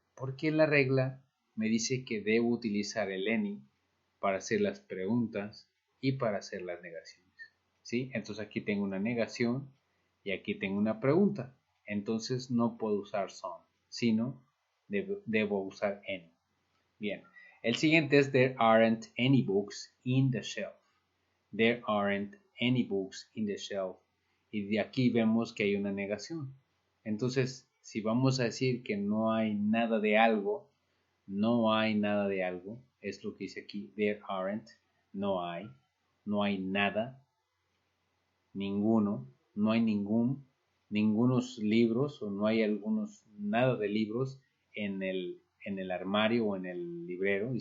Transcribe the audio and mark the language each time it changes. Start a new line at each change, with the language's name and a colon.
Spanish: Porque la regla me dice que debo utilizar el any para hacer las preguntas y para hacer las negaciones. ¿Sí? Entonces aquí tengo una negación y aquí tengo una pregunta. Entonces no puedo usar some, sino debo usar any. Bien. El siguiente es
English: there aren't any books in the shelf. There aren't any books in the shelf.
Spanish: Y de aquí vemos que hay una negación. Entonces, si vamos a decir que no hay nada de algo, no hay nada de algo, es lo que dice aquí, there aren't, no hay nada, ninguno, no hay ningunos libros o no hay nada de libros en el armario o en el librero.